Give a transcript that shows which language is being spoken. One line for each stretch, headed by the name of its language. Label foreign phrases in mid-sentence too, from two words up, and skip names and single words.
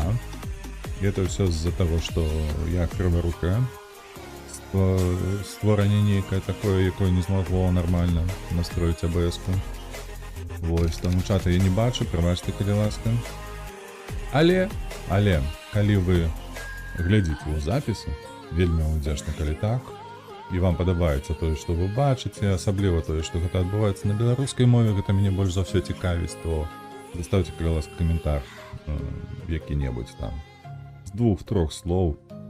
Russian: И это все из-за того, что я крыворукая. Створение некое такое,
Belarusian: якое не змогло нормально настроить АБС-ку. Вось, тому чата я не бачу, пробачте, калі ласка. Але, калі вы глядзіце ў запісы, вельмі удзячна, калі так, і вам падабаецца тое, што вы бачыце, асабліва тое, што гэта адбываецца на беларускай мове, гэта мяне больш за ўсё цікавіць, то заставьте, калі ласка, каментар які-небудзь там з 2-3 слоў.